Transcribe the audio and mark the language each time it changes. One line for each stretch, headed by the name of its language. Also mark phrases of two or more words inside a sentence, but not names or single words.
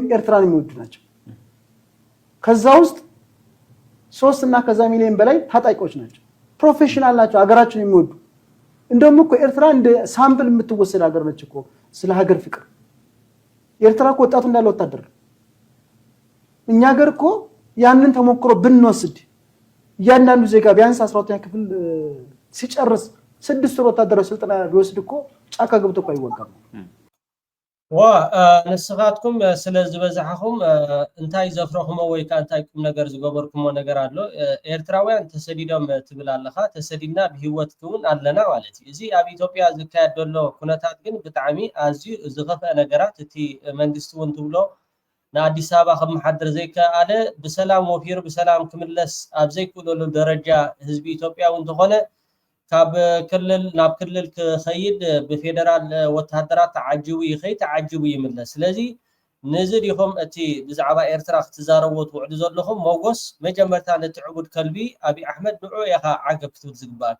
Amharic: ኤርትራን የሚወዱ ናቸው ከዛ ውስጥ 3 እና ከዛ ሚሊዮን በላይ ታጣቂዎች ናቸው ፕሮፌሽናል ናቸው ሀገራቸውን የሚወዱ እንደውም እኮ ኤርትራ እንደ ሳምፕል የምትወሰድ ሀገር ነች እኮ ስለ ሀገር ፍቅር ኤርትራ እኮ ወጣቱ እንዳለ ወታደር እኛ ሀገር እኮ ያንን ተሞክሮ ብንወስድ ያንዳንዱ ዜጋ ቢያንስ 12ኛ ክፍል ሲጨርስ 6 ወታደራዊ ስልጠና ቢወስድ እኮ ጫካ ገብቶ እኮ አይወጋም
Tigrinya: ንስኻትኩም ስለ ዝበዛሕኹም እንታይ ዘፍረኹሞ ወይ ከዓ እንታይ ቁም ነገር ዝገበርኩሞ ነገር ኣሎ ኤርትራውያን ተሰዲዶም ትብል ኣለኻ ተሰዲድና ብሂወት ክውን ኣለና ማለት እዩ እዚ ኣብ ኢትዮጵያ ዝካየድ ዘሎ ኩነታት ግን ብጣዕሚ ኣዝዩ ዝኸፍአ ነገራት እቲ መንግስቲ እውን ትብሎ ንኣዲስ አበባ ከም መሓድር ዘይከኣለ ብሰላም ወፊሩ ብሰላም ክምለስ ኣብ ዘይክእለሉ ደረጃ ህዝቢ ኢትዮጵያ እውን ተኾነ ካብ ክልል ናብ ክልል ክኸይድ ብፌደራል ወታደራት ተዓጅቡ ይኸይድ ተዓጅቡ ይምለስ ስለዚ ንዚ ዲኹም እቲ ብዛዕባ ኤርትራ ክትዛረብዎ ትውዕሉ ዘለኹም ሞጎስ መጀመርታ ነቲ ዕቡድ ከልቢ አብይ አሕመድ ንዑ ኢኻ ዓገብ ክትብል ዝግባእካ